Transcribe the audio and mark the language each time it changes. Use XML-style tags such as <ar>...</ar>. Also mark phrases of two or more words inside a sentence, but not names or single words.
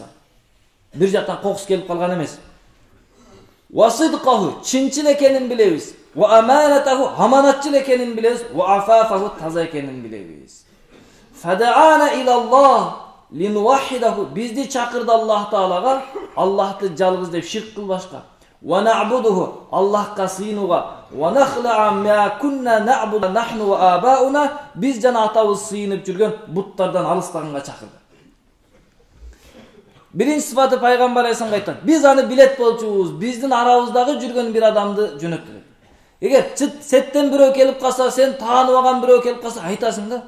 <ky>Бир жактан кокус келип калган эмес.</ky> <ar>وصدقه,</ar> <ky>чынчыл экенин билебиз.</ky> <ar>وأمانته,</ar> <ky>аманатчыл экенин билебиз.</ky> <ar>وعفافه,</ar> <ky>таза экенин билебиз.</ky> <ar>فدعانا إلى الله لنوحده,</ar> <ky>бизди чакырды Аллах Таалага, Аллахты жалгыз деп ширк кылбашка.</ky> <ar>ونعبده,</ar> <ky>Аллахка сыйынууга.</ky> <ar>ونخلع ما كنا نعبد نحن وآباؤنا,</ar> <ky>биз жана атабыз сыйынып жүргөн буттардан алыстаганга чакырды. Биринчи сыпаты пайгамбар алейхиссалам айтат. Биз аны билет болчубуз, биздин арабыздагы жүргөн бир адамды жөнөттү. Эгер сеттен бирөө келип калса, сен таанып алган бирөө келип калса, айтасың да.</ky>